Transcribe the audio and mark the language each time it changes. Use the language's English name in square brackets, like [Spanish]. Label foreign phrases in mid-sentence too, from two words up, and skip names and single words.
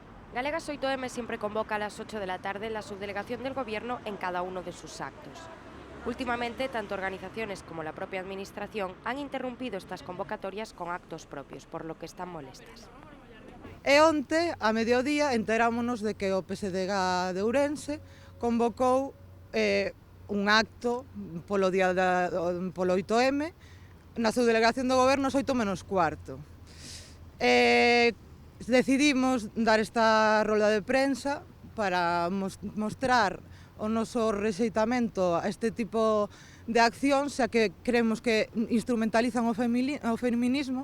[Spanish] Galegas 8M siempre convoca a las 8 de la tarde la subdelegación del Gobierno en cada uno de sus actos. Últimamente, tanto organizaciones como la propia Administración han interrumpido estas convocatorias con actos propios, por lo que están molestas. [Galician] E onte, a mediodía, enterámonos de que o PSDG de Ourense convocou un acto polo 8M na subdelegación do Goberno ás 8 menos cuarto. Decidimos dar esta rolda de prensa para mostrar o noso rexeitamento a este tipo de accións, xa que creemos que instrumentalizan o feminismo.